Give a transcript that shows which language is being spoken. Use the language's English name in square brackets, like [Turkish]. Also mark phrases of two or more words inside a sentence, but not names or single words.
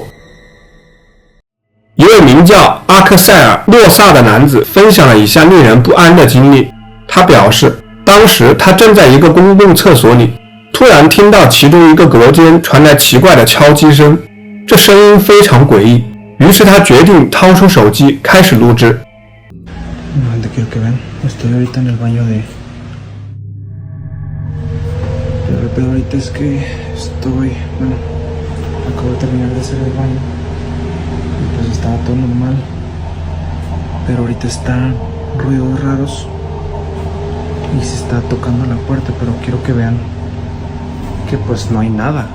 [Chinese] 一位名叫阿克塞尔·洛萨的男子分享了以下令人不安的经历。他表示，当时他正在一个公共厕所里，突然听到其中一个隔间传来奇怪的敲击声，这声音非常诡异。于是他决定掏出手机开始录制。 [Spanish] Acabo de terminar de hacer el baño y pues estaba todo normal, pero ahorita están ruidos raros y se está tocando la puerta, pero quiero que vean que pues no hay nada.